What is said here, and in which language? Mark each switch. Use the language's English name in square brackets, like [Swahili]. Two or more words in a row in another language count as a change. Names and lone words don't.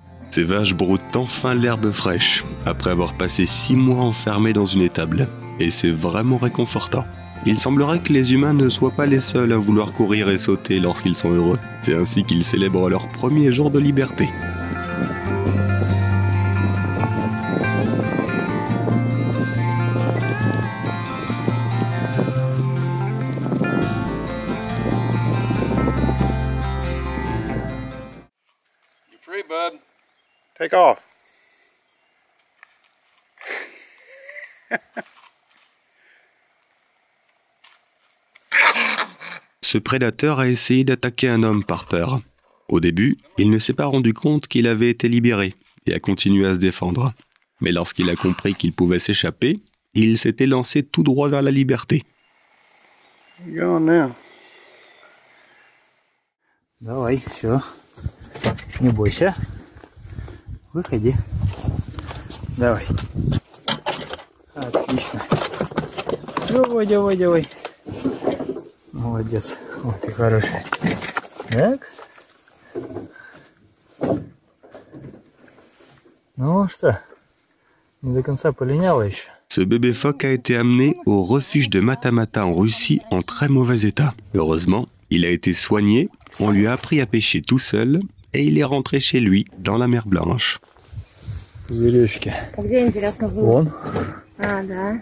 [French] Ces vaches broutent enfin l'herbe fraîche, après avoir passé 6 mois enfermés dans une étable. Et c'est vraiment réconfortant. Il semblerait que les humains ne soient pas les seuls à vouloir courir et sauter lorsqu'ils sont heureux. C'est ainsi qu'ils célèbrent leur premier jour de liberté. [English] You're free, bud. Take off. [French] Ce prédateur a essayé d'attaquer un homme par peur. Au début, il ne s'est pas rendu compte qu'il avait été libéré et a continué à se défendre. Mais lorsqu'il a compris qu'il pouvait s'échapper, il s'est élancé tout droit vers la liberté. [English] You going now? [Russian] Давай, все. Не бойся. Выходи. Давай. Отлично. Давай, давай, давай. Молодец. Вот ты хороший. Так. Ну что, не до конца полиняла еще. [French] Ce bébé phoque a été amené au refuge de Matamata en Russie en très mauvais état. Heureusement, il a été soigné, on lui a appris à pêcher tout seul et il est rentré chez lui dans la mer Blanche. [Russian] Пузыречки. А где, интересно, было? Вон. А, да.